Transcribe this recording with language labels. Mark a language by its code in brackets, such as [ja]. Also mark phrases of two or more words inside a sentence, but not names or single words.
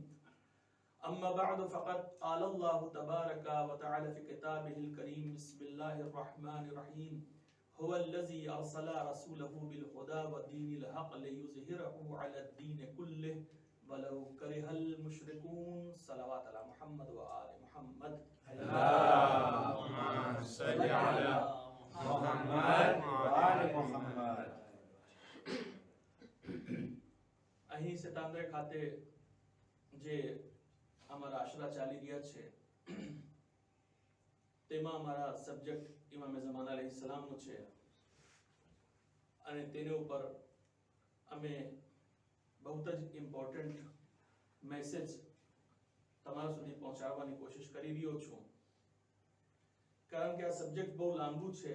[ar] اما بعد فقد قال الله تبارك وتعالى في كتابه الكريم بسم الله الرحمن الرحيم هو الذي أرسل رسوله بالهدى ودين الحق ليظهره على الدين كله ولو كره المشركون. صلوات على محمد وآل محمد. اللهم صل على محمد وآل محمد. [gu] અહીં સતાંદ્રે ખાતે જે અમારા આશરા ચાલી રહ્યા છે તેમાં અમારા સબ્જેક્ટ ઇમામે ઝમાન અલૈહિસ્સલામનો છે અને તેના ઉપર અમે બહુ જ [en] important message [gu] તમારા સુધી પહોંચાડવાની કોશિશ કરી રહ્યો છું, કારણ કે આ સબ્જેક્ટ બહુ લાંબુ છે.